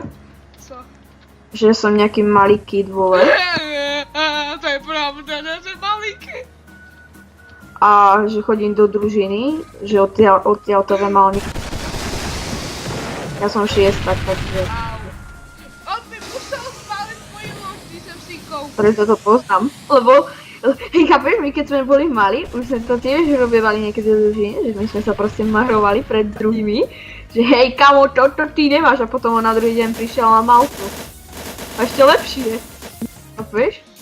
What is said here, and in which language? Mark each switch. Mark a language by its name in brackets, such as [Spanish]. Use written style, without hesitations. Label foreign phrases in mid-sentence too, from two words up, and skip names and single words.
[Czech] Co? [Slovak] Že som nejaký malý kid, vole. [Czech] To je pravda, že jsem malinky. [Slovak] A že chodím do družiny, že odtiaľ to viem, ale ja som 6, takže [Czech] On by musel spálit moji loď, když jsem si ji koupil. [Slovak] preto to poznám, lebo hej, chápeš, my keď sme boli mali, už sme to tiež robievali niekedy do družiny, že my sme sa proste mahrovali pred druhými, že hej kamo, toto ty nemáš a potom on na druhý deň prišiel a mal to. A ešte lepšie, chápeš?